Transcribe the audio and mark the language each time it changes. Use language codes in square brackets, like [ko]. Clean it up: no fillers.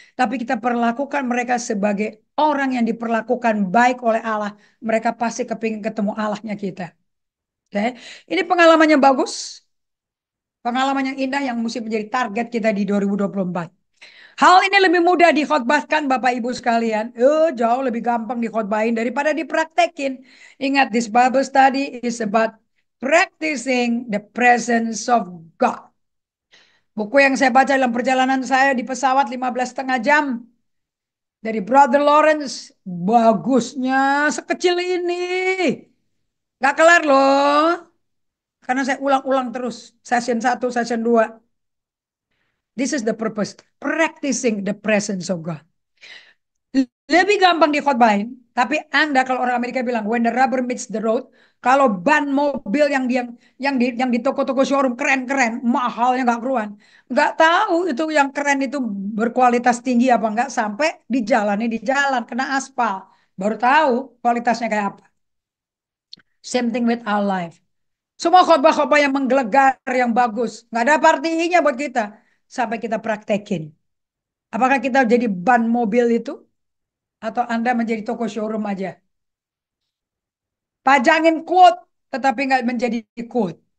[id] Tapi kita perlakukan mereka sebagai orang yang diperlakukan baik oleh Allah. Mereka pasti kepingin ketemu Allahnya kita. Oke. Ini pengalaman yang bagus. Pengalaman yang indah yang mesti menjadi target kita di 2024. Hal ini lebih mudah dikhotbahkan Bapak Ibu sekalian. Jauh lebih gampang dikhotbahin daripada dipraktekin. Ingat, [en] this Bible study is about practicing the presence of God. [id] Buku yang saya baca dalam perjalanan saya di pesawat 15,5 jam dari Brother Lawrence. Bagusnya sekecil ini. Gak kelar loh. Karena saya ulang-ulang terus. [en] Session 1, session 2. This is the purpose. Practicing the presence of God. [id] Lebih gampang dikhotbahin. Tapi Anda kalau orang Amerika bilang [en] when the rubber meets the road, [id] kalau ban mobil yang di toko-toko showroom keren-keren, mahalnya nggak keruan, nggak tahu itu yang keren itu berkualitas tinggi apa nggak sampai di jalan kena aspal, baru tahu kualitasnya kayak apa. [en] Same thing with our life. [id] Semua khotbah-khotbah yang menggelegar, yang bagus, nggak ada artinya buat kita sampai kita praktekin. Apakah kita jadi ban mobil itu? Atau Anda menjadi toko showroom aja? Pajangin quote, tetapi nggak menjadi quote.